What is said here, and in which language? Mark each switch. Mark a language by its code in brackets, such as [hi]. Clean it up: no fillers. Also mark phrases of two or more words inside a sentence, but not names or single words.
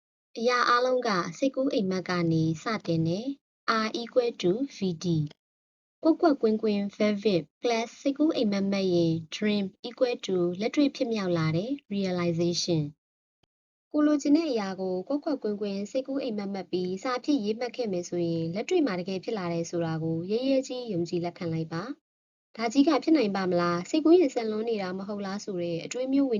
[my] အရာအားလုံးကစိတ်ကူးအိမ်မက်ကနေစတင်တယ် [en] R equal to VD [my] ကွက်ကွက်ကွင်းကွင်း [en] vivid plus [my] စိတ်ကူးအိမ်မက်မဲ့ရင် [en] dream equal to [my] လက်တွေ့ဖြစ်မြောက်လာတယ် realization ကိုလိုချင်တဲ့အရာကိုကွက်ကွက်ကွင်းကွင်းစိတ်ကူးအိမ်မက်မဲ့ပြီးစာဖြစ် ရေးမှတ်ခဲ့မယ်ဆိုရင်လက်တွေ့မှာတကယ်ဖြစ်လာတယ်ဆိုတာကိုရဲရဲကြီးယုံကြည်လက်ခံလိုက်ပါဒါကြီးကဖြစ်နိုင်ပါမလားစိတ်ကူးရင်ဆက်လွန်းနေတာမဟုတ်လားဆိုတဲ့အတွေးမျိုးဝင်